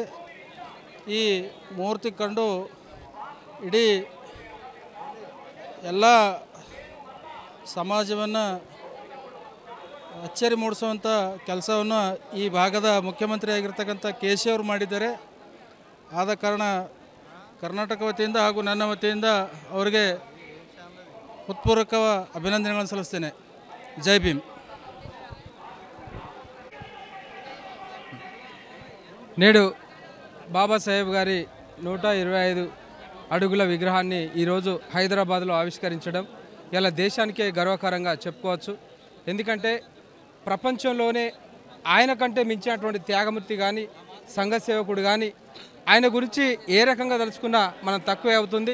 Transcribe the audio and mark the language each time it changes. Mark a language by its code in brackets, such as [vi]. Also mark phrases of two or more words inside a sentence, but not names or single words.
[kn] ಈ ಮೂರ್ತಿ ಕಂಡು ಇಡೀ ಎಲ್ಲ ಸಮಾಜವನ್ನು ಅಚ್ಚರಿ ಮೂಡಿಸುವಂಥ ಕೆಲಸವನ್ನು ಈ ಭಾಗದ ಮುಖ್ಯಮಂತ್ರಿ ಆಗಿರ್ತಕ್ಕಂಥ KC ಅವರು ಮಾಡಿದ್ದಾರೆ. ಆದ ಕಾರಣ ಕರ್ನಾಟಕ ವತಿಯಿಂದ ಹಾಗೂ ನನ್ನ ವತಿಯಿಂದ ಅವರಿಗೆ ಹೃತ್ಪೂರ್ವಕ ಅಭಿನಂದನೆಗಳನ್ನು ಸಲ್ಲಿಸ್ತೇನೆ. ಜೈ ಭೀಮ್. [te] నేడు బాబాసాహెబ్ గారి 125 అడుగుల విగ్రహాన్ని ఈరోజు హైదరాబాద్లో ఆవిష్కరించడం ఇలా దేశానికే గర్వకారంగా చెప్పుకోవచ్చు. ఎందుకంటే ప్రపంచంలోనే ఆయన కంటే మించినటువంటి త్యాగమూర్తి కానీ, సంఘ సేవకుడు కానీ, ఆయన గురించి ఏ రకంగా తలుచుకున్నా మనం తక్కువే అవుతుంది.